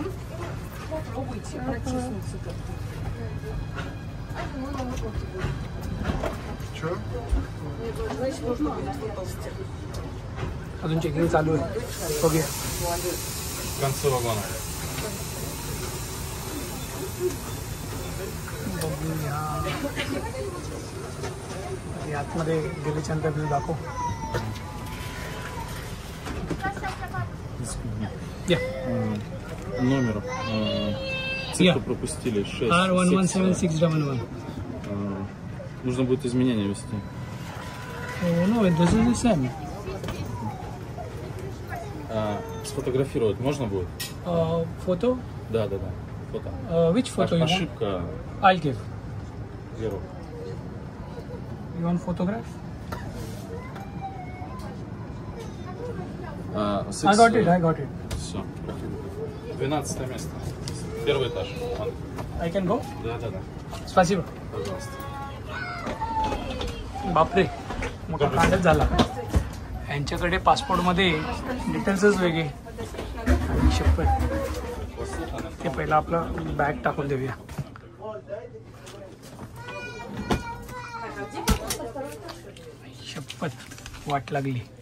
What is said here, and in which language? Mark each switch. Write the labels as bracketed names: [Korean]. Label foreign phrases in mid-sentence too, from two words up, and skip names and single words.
[Russian] Попробуйте протиснуться как-то. Что? Значит, можно будет выползти. [Marathi] अजून चेकिंग चालू आहे, बघूया. [Russian] В конце вагона. [Marathi] बघूया. आतमध्ये गेल्याच्यानंतर व्ह्यू दाखव. [Russian] Номер. Цифру пропустили. 6. R117611. Нужно будет изменения ввести. [English] No, this is the same. [Russian] Сфотографировать можно будет? [English] Photo? [Russian] Да. Фото. [English] Which photo you want? [Russian] Ошибка. [English] I'll give. 0. You want photograph? I got it. [Russian] Все. 12 место. Первый этаж. Вон. [English] I can go? [Russian] Да. Спасибо. Пожалуйста. [Marathi] बापरे, मोठा कांडच झाला. यांच्याकडे पासपोर्टमध्ये डिटेल्सच वेगळे. आणि शपथ, ते पहिलं आपलं बॅग टाकून देऊया. शपथ, वाट लागली.